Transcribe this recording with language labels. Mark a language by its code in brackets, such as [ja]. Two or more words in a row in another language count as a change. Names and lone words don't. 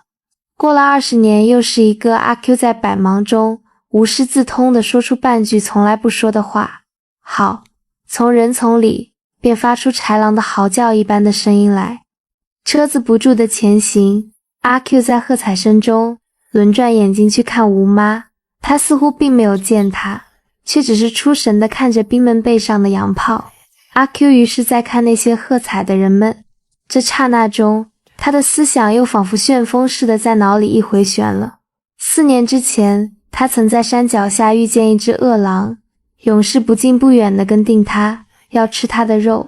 [zh] 過了20年，又是一個阿 Q 在百忙中無師自通地說出半句從來不說的話。好，從人叢裡便發出豺狼的嚎叫一般的聲音來。車子不住地前行，阿 Q 在喝彩聲中輪轉眼睛去看吳媽，他似乎並沒有見她，卻只是出神地看着兵們背上的洋炮。阿 Q 於是在看那些喝彩的人們，這剎那中，他的思想又仿佛旋風似的在腦裡一回旋了。4年之前，他曾在山腳下遇見一隻惡狼，永世不近不遠地跟定他，要吃他的肉。